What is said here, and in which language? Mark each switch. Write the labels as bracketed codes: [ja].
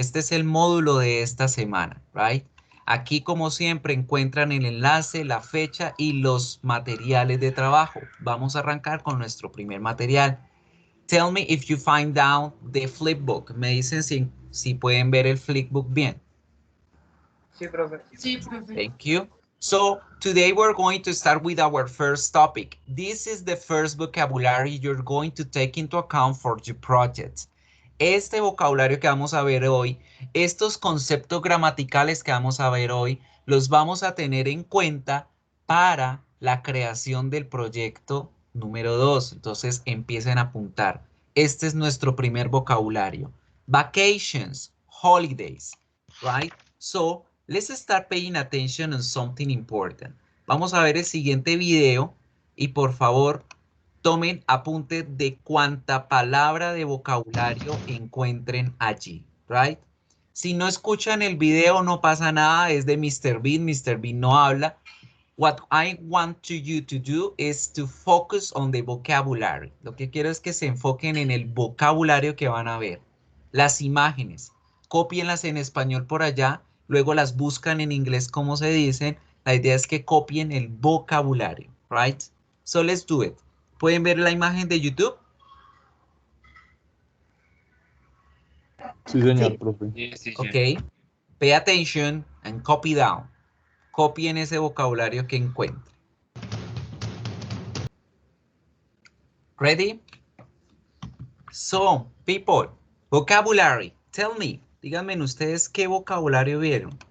[es] Este es el módulo de esta semana, right? Aquí, como siempre, encuentran el enlace, la fecha y los materiales de trabajo. Vamos a arrancar con nuestro primer material. [en] Tell me if you find out the flipbook. [es] Me dicen si pueden ver el flipbook bien. Sí, profe. Sí, profe. [en] Thank you. So today we're going to start with our first topic. This is the first vocabulary you're going to take into account for your project. [es] Este vocabulario que vamos a ver hoy, estos conceptos gramaticales que vamos a ver hoy, los vamos a tener en cuenta para la creación del proyecto número 2. Entonces empiecen a apuntar. Este es nuestro primer vocabulario. [en] Vacations, holidays, right? So let's start paying attention on something important. [es] Vamos a ver el siguiente video y por favor tomen apunte de cuánta palabra de vocabulario encuentren allí, right? Si no escuchan el video no pasa nada, es de Mr. Bean. Mr. Bean no habla. [en] What I want you to do is to focus on the vocabulary. [es] Lo que quiero es que se enfoquen en el vocabulario que van a ver. Las imágenes, cópienlas en español por allá, luego las buscan en inglés como se dicen. La idea es que copien el vocabulario, right? [en] So let's do it. [es] ¿Pueden ver la imagen de YouTube? Sí, señor, profe. Ok. [en] Pay attention and copy down. [es] Copien ese vocabulario que encuentren. [en] Ready? So, people, vocabulary. Tell me, [es] díganme ustedes qué vocabulario vieron.